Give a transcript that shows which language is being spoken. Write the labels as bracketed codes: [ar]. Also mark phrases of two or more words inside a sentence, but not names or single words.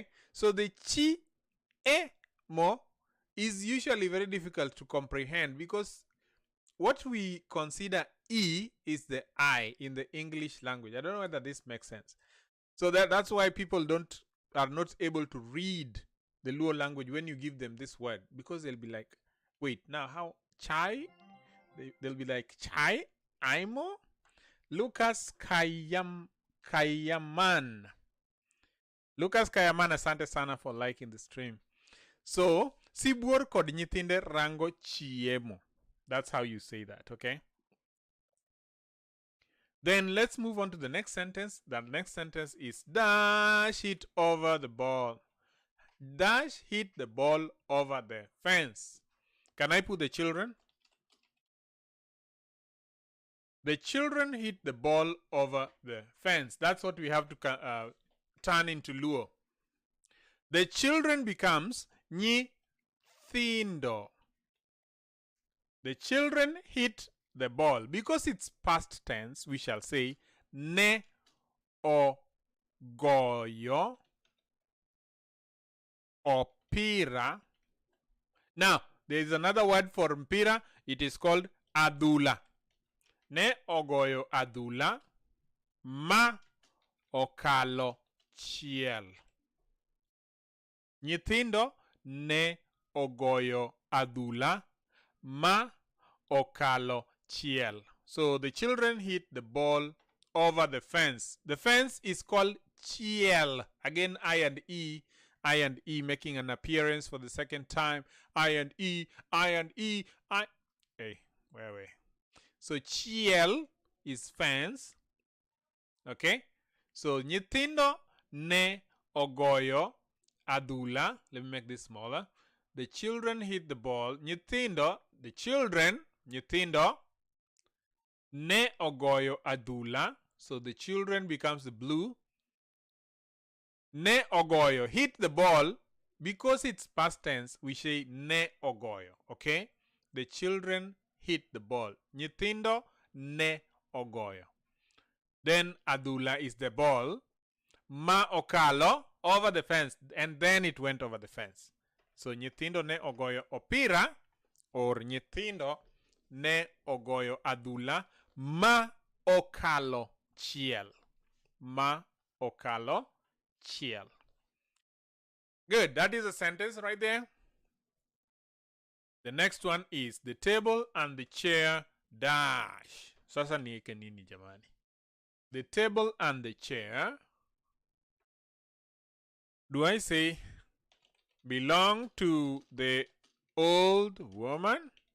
[en] So the chi e mo is usually very difficult to comprehend because what we consider E is the I in the English language. I don't know whether this makes sense. So that's why people are not able to read the Luo language when you give them this word, because they'll be like, wait, now how chai? They'll be like chai, aimo. Lucas Kayaman. Lucas Kayaman, [sw] asante sana [en] for liking the stream. So, [luo] Sibuor kod nyithinde rango chiemo. [en] That's how you say that, okay? Then let's move on to the next sentence. The next sentence is dash it over the ball. Dash hit the ball over the fence. Can I put the children? The children hit the ball over the fence. That's what we have to turn into Luo. The children becomes nyithindo. The children hit the ball. Because it's past tense, we shall say [luo] ne ogoyo opira. [en] Now, there is another word for mpira. It is called adula. [luo] Ne ogoyo adula ma okalo chiel. Nyithindo ne ogoyo adula ma okalo chiel. [en] So the children hit the ball over the fence. The fence is called chiel. Again, I and E making an appearance for the second time. I and E. Hey, where? So chiel is fence. Okay. [luo] So nyithindo ne ogoyo adula. [en] Let me make this smaller. The children hit the ball. Nyithindo, the children, [luo] nyithindo ne ogoyo adula. [en] So the children becomes the blue. [luo] Ne ogoyo, [en] hit the ball. Because it's past tense, we say [luo] ne ogoyo. [en] Okay? The children hit the ball. [luo] Nyithindo ne ogoyo. [en] Then adula is the ball. [luo] Ma okalo, [en] over the fence. And then it went over the fence. [luo] So nyithindo ne ogoyo opira, or nyithindo ne ogoyo adula ma okalo chiel. Ma okalo chiel. [en] Good. That is a sentence right there. The next one is the table and the chair dash. [sw] Sasa nieke nini jamani? [en] The table and the chair. Do I say belong to the old woman?